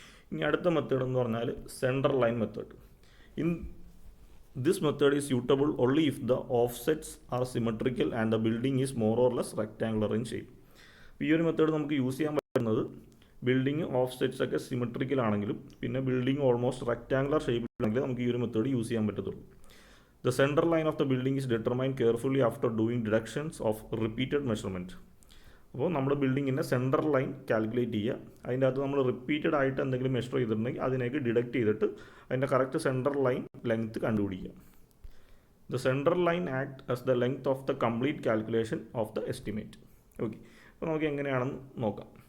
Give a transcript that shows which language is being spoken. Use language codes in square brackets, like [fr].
[ml] ഇനി അടുത്ത മെത്തേഡ് എന്ന് പറഞ്ഞാൽ centre line method. [en] In this method is suitable only if the offsets are symmetrical and the building is more or less rectangular in shape. [ml] ഈ ഒരു method നമുക്ക് use ചെയ്യാൻ പറ്റുന്നത് ബിൽഡിംഗ് ഓഫ്സെറ്റ്സ് ഒക്കെ സിമെട്രിക്കൽ ആണെങ്കിലും പിന്നെ ബിൽഡിംഗ് ഓൾമോസ്റ്റ് റെക്ടാങ്കുലർ ഷേപ്പിലാണെങ്കിലും നമുക്ക് ഈ ഒരു മെത്തേഡ് യൂസ് ചെയ്യാൻ പറ്റത്തുള്ളൂ. [en] The center line of the building is determined carefully after doing deductions of repeated measurement. [ml] അപ്പോൾ നമ്മുടെ ബിൽഡിങ്ങിൻ്റെ സെൻറ്റർ ലൈൻ കാൽക്കുലേറ്റ് ചെയ്യുക. അതിൻ്റെ അകത്ത് നമ്മൾ റിപ്പീറ്റഡ് ആയിട്ട് എന്തെങ്കിലും മെഷർ ചെയ്തിട്ടുണ്ടെങ്കിൽ അതിനേക്ക് ഡിഡക്റ്റ് ചെയ്തിട്ട് അതിൻ്റെ കറക്റ്റ് സെൻറ്റർ ലൈൻ ലെങ്ത് കണ്ടുപിടിക്കുക. [en] The centre line act as the length of the complete calculation of the estimate. [ml] Okay, അപ്പോൾ നമുക്ക് എങ്ങനെയാണെന്ന് നോക്കാം.